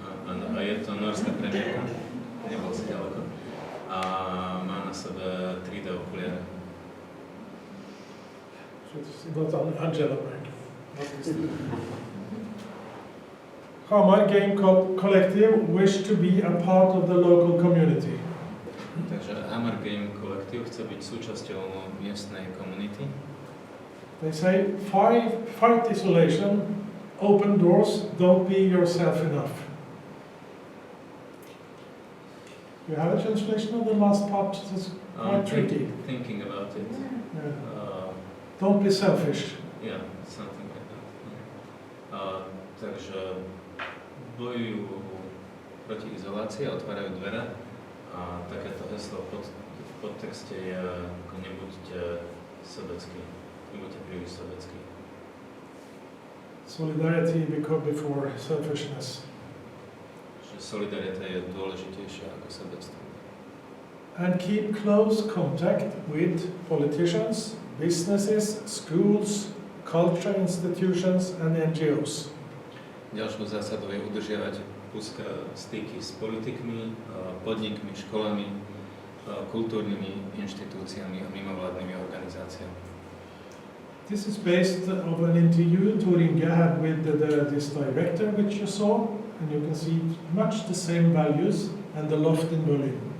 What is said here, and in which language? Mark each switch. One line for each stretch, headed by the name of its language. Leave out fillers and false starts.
Slovak: Áno, a je to norská premiérka, nebol si ďaleko, a má na sebe 3D okuliare.
English: Not Angela Berg. Hamar Game Collective wish to be a part of the local community.
Slovak: Takže Hamar Game Collective chce byť súčasťou miestnej komunity.
English: They say, fight isolation, open doors, don't be yourself enough. You have a translation of the last part? It's quite tricky. Thinking about it. Yeah. Don't be selfish. Yeah, something like that.
Slovak: Takže bojujú proti izolácii a otvárajú dvere. A takéto heslo v podtexte je ako nebuďte sebeckí, nebuďte príliš sebeckí.
English: Solidarity before selfishness.
Slovak: Že solidarita je dôležitejšia ako sebectvo.
English: And keep close contact with politicians, businesses, schools, culture institutions and NGOs.
Slovak: Ďalšou zásadou je udržiavať úzke styky s politikmi, podnikmi, školami, kultúrnymi inštitúciami a mimovládnymi organizáciami.
English: This is based on an interview Turinga had with this director which you saw, and you can see much the same values and the loft in Berlin.